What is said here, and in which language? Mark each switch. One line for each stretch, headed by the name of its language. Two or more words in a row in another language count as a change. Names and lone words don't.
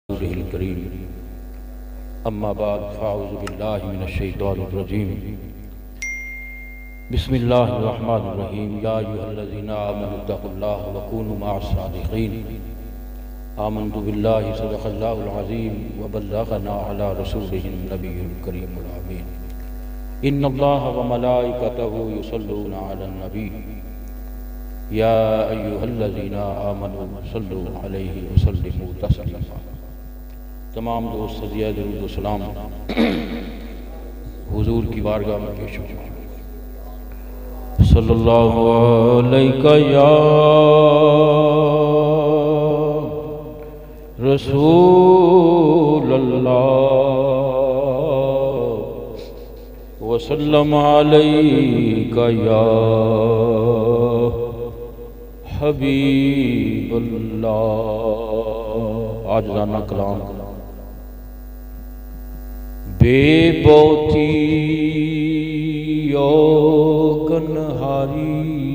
Arabic: كريم أما بعد فأعوذ بالله من الشيطان الرجيم بسم الله الرحمن الرحيم يا أيها الذين آمنوا اتقوا الله وكونوا مع الصادقين آمنت بالله صدق الله العظيم وبلغنا على رسوله النبي الكريم الأمين إن الله وملائكته يصلون على النبي يا أيها الذين آمنوا صلوا عليه وسلموا تسليما.
Urdu: تمام دوست سدیا درود و سلام حضور کی بارگاہ میں پیش ہو.
Arabic: صلى الله عليك يا رسول الله وسلم عليك يا حبيب الله. आज़ाना कलाम बेबौती गनहारी